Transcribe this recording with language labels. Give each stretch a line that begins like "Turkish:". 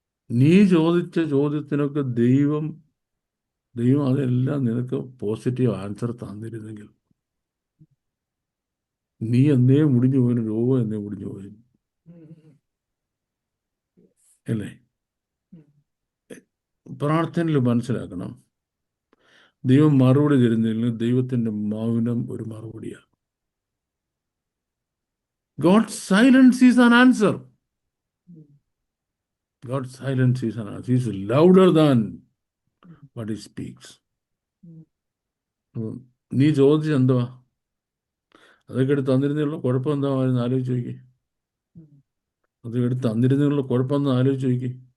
Malayalam: നീ ചോദിച്ച ചോദ്യത്തിനൊക്കെ ദൈവം അതെല്ലാം നിനക്ക് പോസിറ്റീവ് ആൻസർ തന്നിരുന്നെങ്കിൽ നീ എന്നേ മുടിഞ്ഞു പോയിന്, രോഗം എന്നേ മുടിഞ്ഞു പോയി, അല്ലേ? പ്രാർത്ഥനയിൽ മനസ്സിലാക്കണം, ദൈവം മറുപടി തരുന്നതിൽ ദൈവത്തിൻ്റെ മൗനം ഒരു മറുപടിയാണ്.
English: God's silence is an answer. God's silence is an answer. He is louder than what he speaks.
Malayalam: നീ ചോദിച്ചത് എന്തുവാ? അതൊക്കെ എടുത്ത് തന്നിരുന്നുള്ള കുഴപ്പം എന്താണെന്ന് ആലോചിച്ച് നോക്കി. അതൊക്കെ എടുത്ത് തന്നിരുന്നുള്ള കുഴപ്പമെന്ന് ആലോചിച്ച് നോക്കി.